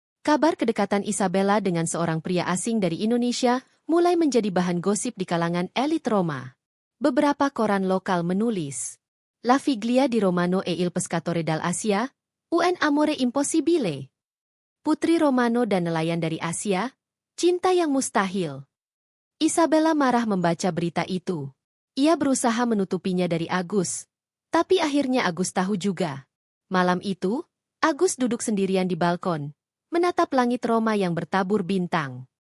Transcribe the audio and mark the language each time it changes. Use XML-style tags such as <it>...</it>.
<id>Kabar kedekatan Isabella dengan seorang pria asing dari Indonesia mulai menjadi bahan gosip di kalangan elit Roma. Beberapa koran lokal menulis,</id> <it>"La figlia di Romano e il pescatore dal Asia, un amore impossibile."</it> <id>Putri Romano dan nelayan dari Asia, cinta yang mustahil. Isabella marah membaca berita itu. Ia berusaha menutupinya dari Agus, tapi akhirnya Agus tahu juga. Malam itu, Agus duduk sendirian di balkon, menatap langit Roma yang bertabur bintang.</id>